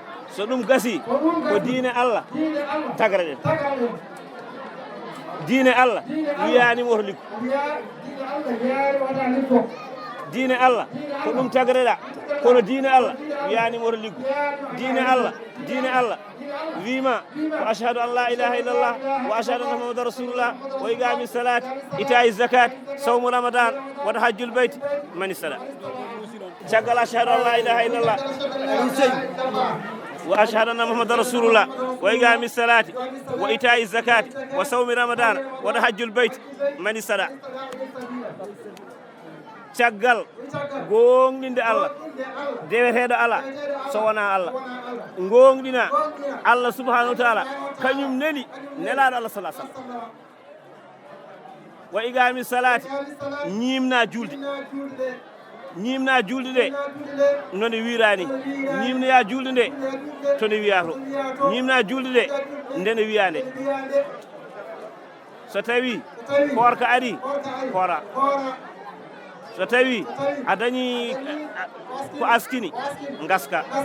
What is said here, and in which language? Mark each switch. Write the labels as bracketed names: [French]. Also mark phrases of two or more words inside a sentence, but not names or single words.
[Fula] So ɗum gasi, ko diine Allah tagraɗen. Diine Allah wiyanima oto liggo. Diine Allah ko ɗum tagraɗa, kono diine Allah wiyanima oto liggo. Diine Allah, diine Allah wima ko [Arabic] أشهد أن لا إله إلا الله وأشهد أن محمدا رسول الله وإقام الصلاة إيتاء الزكاة صوم رمضان وحج البيت من استطاع. Caggal أشهد أن لا إله إلا الله وأشهد أن محمدا رسول الله وإقام الصلاة وإيتاء الزكاة وصوم رمضان وحج البيت من استطاع. [Fula] Caggal gonɗinde Allah, deweteɗo Allah, so wona Allah. Gonɗina [Arabic] الله سبحانه وتعالى, [Fula] kañum neni nelaɗo Allah [Arabic] صلى الله عليه وسلم. وإقام الصلاة, [Fula] ñimna julde. Ñimna julde de, no nde wirani. Ñimnoya julde nde, to nde wiya to. Ñimna julde de, nde nde wiya nde. So tawi koorka ari, koora. So tawi a dañi ko askini, ngaska.